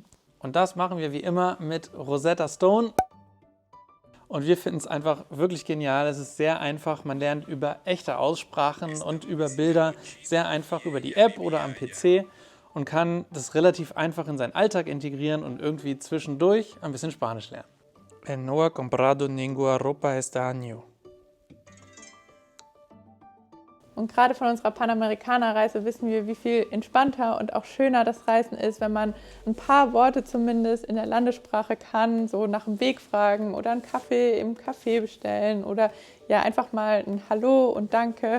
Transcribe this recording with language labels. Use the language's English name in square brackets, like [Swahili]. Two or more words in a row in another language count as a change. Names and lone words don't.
[German] Und das machen wir wie immer mit Rosetta Stone. Und wir finden es einfach wirklich genial. Es ist sehr einfach. Man lernt über echte Aussprachen und über Bilder sehr einfach über die App oder am PC und kann das relativ einfach in seinen Alltag integrieren und irgendwie zwischendurch ein bisschen Spanisch lernen. [Spanish] No he comprado ninguna ropa este año. [German] Und gerade von unserer Panamerikaner-Reise wissen wir, wie viel entspannter und auch schöner das Reisen ist, wenn man ein paar Worte zumindest in der Landessprache kann, so nach dem Weg fragen oder einen Kaffee im Café bestellen oder ja einfach mal ein Hallo und Danke.